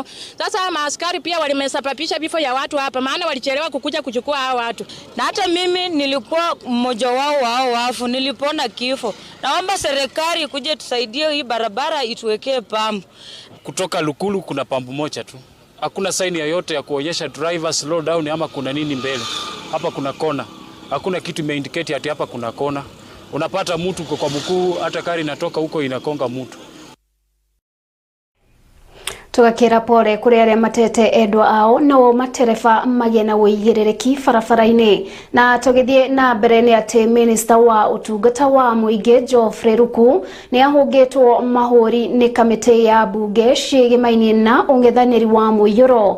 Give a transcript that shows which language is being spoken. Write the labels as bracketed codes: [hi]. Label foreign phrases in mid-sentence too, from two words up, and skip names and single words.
[sw] Sasa maaskari pia walimesababisha vifo ya watu hapa, maana walichelewa kukuja kuchukua hao watu. Na hata mimi nilikuwa mmoja wao wa hao wafu, nilipona kifo. Naomba serikali ikuje tusaidie hii barabara ituwekee pampu. Kutoka Lukulu kuna pampu moja tu. Hakuna saini yoyote ya kuonyesha [en] driver slow down [sw] ama kuna nini mbele. Hapa kuna kona. Hakuna kitu imeindicate ati hapa kuna kona. Unapata mtu kwa mkuu, hata kari inatoka huko inakonga mtu. [ki] Tugakira pore kuri aria matete endwa ao no matereba magena wigirereki farafara-ini na tugithie na mbere ni ati minister wa utungata wa muingi Geoffrey Ruku ni ahungitwo mahuri ni kamiti ya bunge cigimaini na ung'ethaniri wa muiyuro.